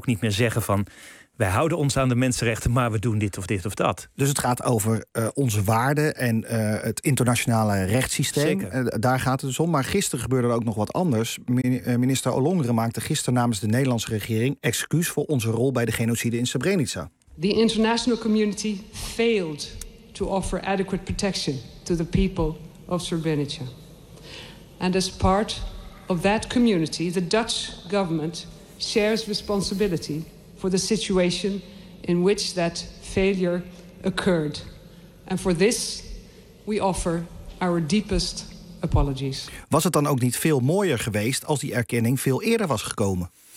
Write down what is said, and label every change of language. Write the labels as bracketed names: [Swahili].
[Dutch] Ook niet meer zeggen van, wij houden ons aan de mensenrechten, maar we doen dit of dit of dat. Dus het gaat over onze waarden en het internationale rechtssysteem. Zeker. Daar gaat het dus om. Maar gisteren gebeurde er ook nog wat anders. Minister Ollongren maakte gisteren namens de Nederlandse regering excuus voor onze rol bij de genocide in Srebrenica. [English] The international community failed to offer adequate protection to the people of Srebrenica. And as part of that community, the Dutch government shares responsibility for the situation in which that failure occurred. And for this, we offer our deepest apologies. [Dutch] Was het dan ook niet veel mooier geweest als die erkenning veel eerder was gekomen?